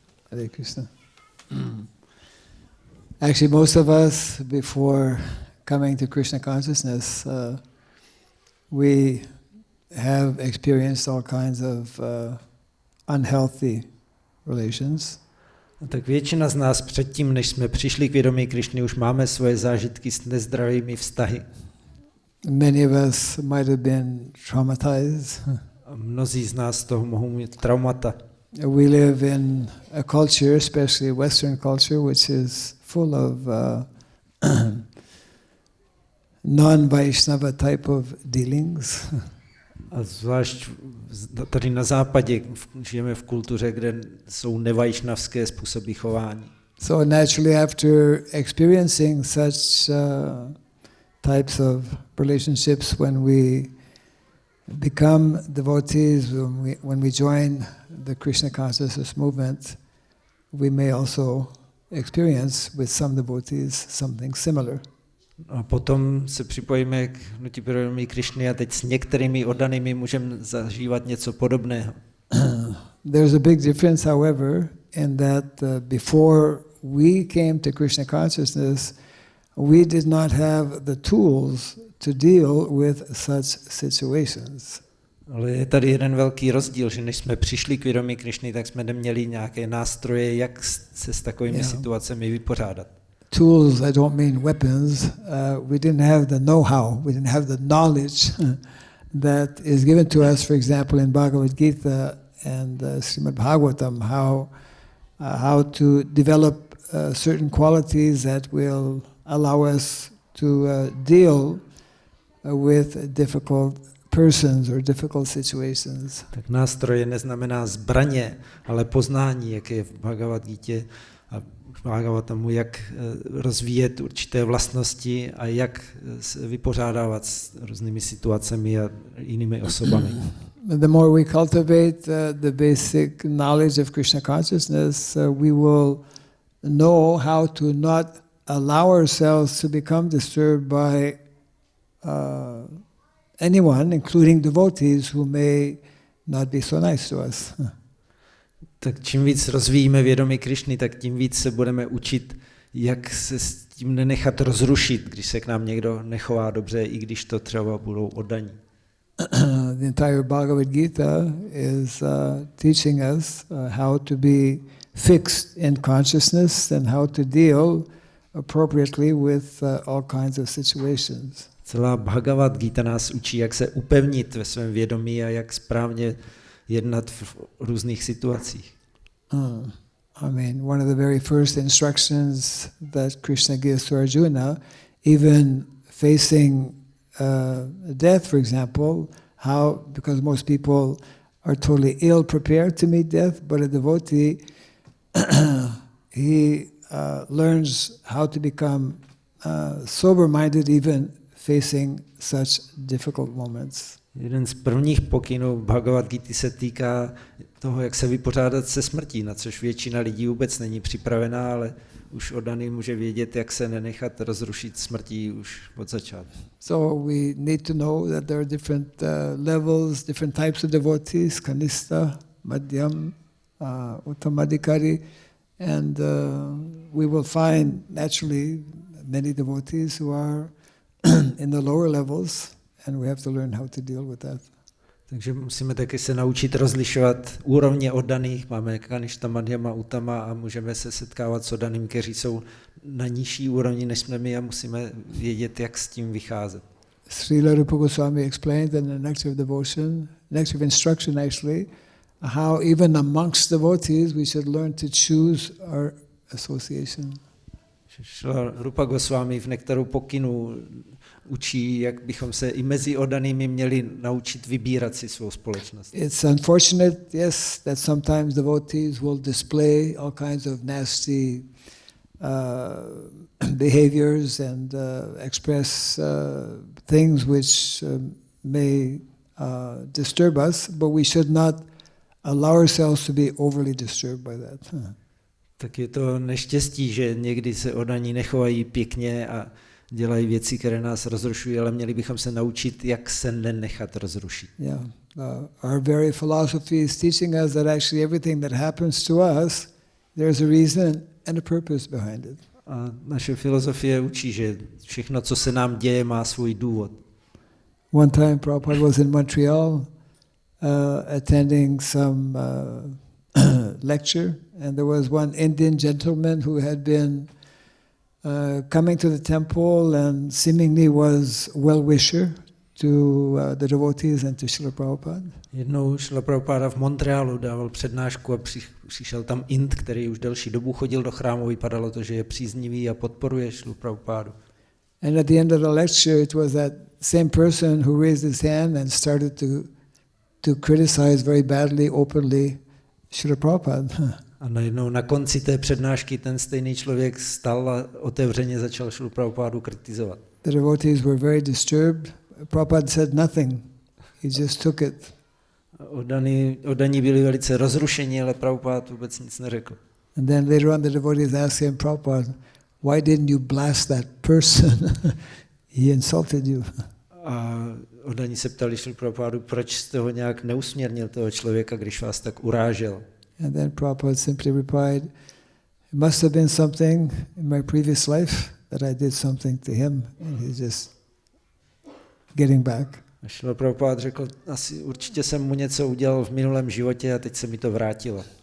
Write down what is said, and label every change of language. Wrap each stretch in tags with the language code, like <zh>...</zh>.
<en>Hare Krishna. Actually, most of us, before coming to Krishna consciousness, we have experienced all kinds of unhealthy relations.</en> <cs>Tak většina z nás předtím, než jsme přišli k vědomí Krishny, už máme svoje zážitky s nezdravými vztahy.</cs> <en>Many of us might have been traumatized.</en> <cs>A mnozí z nás toho mohou mít traumata.</cs> <en>We live in a culture, especially Western culture, which is full of non-Vaishnava type of dealings.</en> <cs>A zvlášť tady na západě žijeme v kultuře, kde jsou nevajšnavské způsoby chování.</cs> <en>So naturally, after experiencing such types of relationships, when we become devotees, when we join the Krishna consciousness movement, we may also experience with some devotees something similar.</en> <cs>A potom se připojíme k hnutí vědomí Krishny a teď s některými oddanými můžeme zažívat něco podobného.</cs> <en>There's a big difference, however, in that before we came to Krishna consciousness, we did not have the tools to deal with such situations.</en> <cs>Ale je tady jeden velký rozdíl, že než jsme přišli k vědomí Krishny, tak jsme neměli nějaké nástroje, jak se s takovými situacemi vypořádat.</cs> <en>Tools, I don't mean weapons. We didn't have the know-how, we didn't have the knowledge that is given to us, for example, in Bhagavad Gita and Srimad Bhagavatam, how to develop certain qualities that will allow us to deal with difficult persons or difficult situations.</en> <cs>Tak nástroje neznamená zbraně, ale poznání, jak je v Bhagavad Gitě a Bhagavatamu, jak rozvíjet určité vlastnosti a jak se vypořádávat s různými situacemi a jinými osobami.</cs> <en>The more we cultivate the basic knowledge of Krishna consciousness, we will know how to not allow ourselves to become disturbed by anyone, including devotees who may not be so nice to us.</en> <cs>Tak čím víc rozvíjíme vědomí Krishny, tak tím víc se budeme učit, jak se s tím nenechat rozrušit, když se k nám někdo nechová dobře, i když to třeba budou oddaní.</cs> <en>The entire Bhagavad Gita is teaching us how to be fixed in consciousness and how to deal appropriately with all kinds of situations.</en> <cs>Celá Bhagavad Gita nás učí, jak se upevnit ve svém vědomí a jak správně jednat v různých situacích.</cs> <en>I mean, one of the very first instructions that Krishna gives to Arjuna, even facing death, for example, how, because most people are totally ill prepared to meet death, but a devotee, he learns how to become sober-minded even facing such difficult moments.</en> <cs>Jeden z prvních pokynů Bhagavad Gita se týká toho, jak se vypořádat se smrtí, na což většina lidí vůbec není připravená, ale už oddaný může vědět, jak se nenechat rozrušit smrtí už od začátku.</cs> <en>So we need to know that there are different levels, different types of devotees, kanista, madhyam, uttamadikari, and we will find naturally many devotees who are in the lower levels, and we have to learn how to deal with that.</en> <cs>Takže musíme taky se naučit rozlišovat úrovně oddaných. Máme kaništa, madhyama, uttama a můžeme se setkávat s oddanými, kteří jsou na nižší úrovni než jsme my a musíme vědět, jak s tím vycházet.</cs> <en>Srila Rupa Goswami explained in the Nectar of Devotion, Nectar of Instruction actually, how even amongst devotees we should learn to choose our association.</en> <cs>Šla Rupa Goswami v Nektaru pokynu učí, jak bychom se i mezi oddanými měli naučit vybírat si svou společnost.</cs> <en>It's unfortunate, yes, that sometimes devotees will display all kinds of nasty behaviors and express things which may disturb us, but we should not allow ourselves to be overly disturbed by that.</en> <cs>Tak je to neštěstí, že někdy se oddaní nechovají pěkně a dělají věci, které nás rozrušují, ale měli bychom se naučit, jak se nenechat rozrušit.</cs> <en>Yeah, our very philosophy is teaching us that actually everything that happens to us, there's a reason and a purpose behind it.</en> <cs>A naše filozofie učí, že všechno, co se nám děje, má svůj důvod.</cs> <en>One time Prabhupada was in Montreal attending some lecture, and there was one Indian gentleman who had been coming to the temple and seemingly was well-wisher to the devotees and to Srila Prabhupada.</en> <cs>Jednou Srila Prabhupada v Montrealu dával přednášku a přišel tam Ind, který už delší dobu chodil do chrámu, vypadalo to, že je příznivý a podporuje Srilu Prabhupádu.</cs> <en>And at the end of the lecture, it was that same person who raised his hand and started to criticize very badly, openly, Srila Prabhupada.</en> <cs>A najednou na konci té přednášky ten stejný člověk stal a otevřeně začal Srilu Prabhupádu kritizovat.</cs> <en>The devotees were very disturbed. Prabhupada said nothing. He just took it.</en> <cs>Oddaní byli velice rozrušení, ale Prabhupada vůbec nic neřekl.</cs> <en>And then later on the devotees asked him, Prabhupada, why didn't you blast that person? He insulted you.</en> <cs>A oddaní se ptali Srilu Prabhupádu, proč jste ho nějak neusměrnil, toho člověka, když vás tak urážel.</cs> <en>And then Prabhupada simply replied, it must have been something in my previous life that I did something to him, and he's just getting back.</en> <cs>A Srila Prabhupada řekl, asi určitě jsem mu něco udělal v minulém životě a teď se mi to vrátilo.</cs>